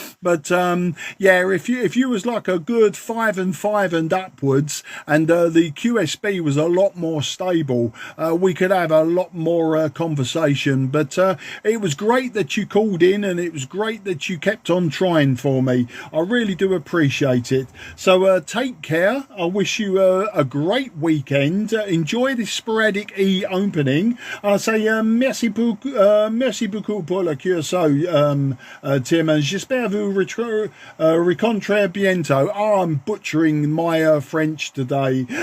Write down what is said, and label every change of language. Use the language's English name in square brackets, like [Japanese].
[English] But yeah, if you was like a good 5 and 5 and upwards, and the QSB was a lot more stable, we could have a lot more conversation. But it was great that you called in, and it was great that you kept on trying for me. I really do appreciate it. So take care. I wish you a great weekend. Enjoy this sporadic E opening. I say [French] merci beaucoup pour la QSO, Tim, [English] and [French] j'espère vous rencontrer bientôt. [English] Oh, I'm butchering my French today.